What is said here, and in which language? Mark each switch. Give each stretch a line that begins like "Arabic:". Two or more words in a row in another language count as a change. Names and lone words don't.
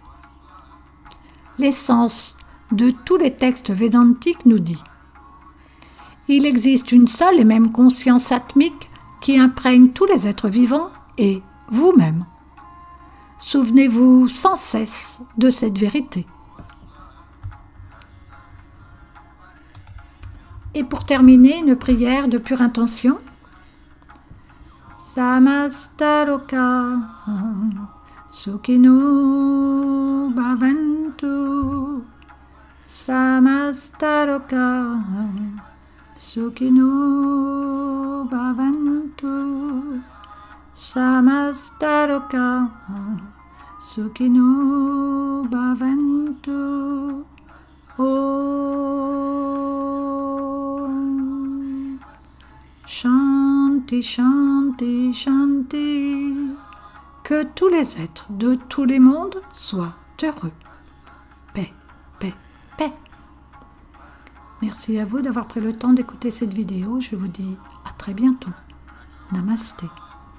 French: L'essence de tous les textes védantiques nous dit: il existe une seule et même conscience atmique qui imprègne tous les êtres vivants et vous-même. Souvenez-vous sans cesse de cette vérité. Et pour terminer, une prière de pure intention.
Sanskrit: समस्तलोक सुखिनो भवन्तु समस्तलोक सुखिनो भवन्तु समस्तलोक सुखिनो भवन्तु. ॐ शान्ति शान्ति शान्ति.
French: Que tous les êtres de tous les mondes soient heureux. Paix, paix, paix. Merci à vous d'avoir pris le temps d'écouter cette vidéo. Je vous dis à très bientôt. Namasté.